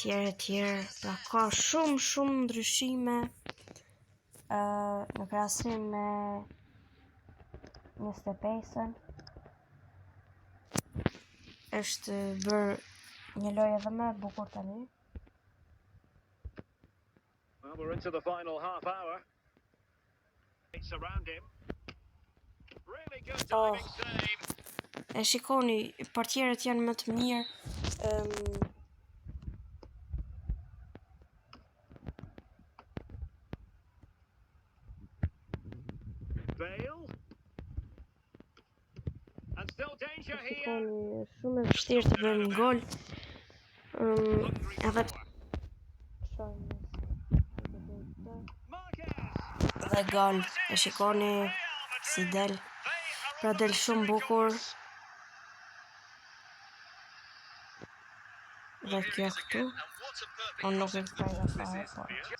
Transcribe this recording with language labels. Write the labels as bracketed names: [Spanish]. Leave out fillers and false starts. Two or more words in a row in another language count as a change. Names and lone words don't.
[Albanian] Pra ka shumë ndryshime në krahasim me 25-ën. Është bërë një lojë edhe më e bukur tani. [English] Well, we're into the final half hour. It's around him. Really good diving save. [Albanian] E shikoni, portierët janë më të mirë. Bale. [English] And still danger here. [Albanian] Shikoni, shumë e vështirë të bëjmë gol. Edhe dhe gol, e shikoni si del. Pra del shumë bukur. Dhe kjo këtu, unë nuk e këtaj nga fare, por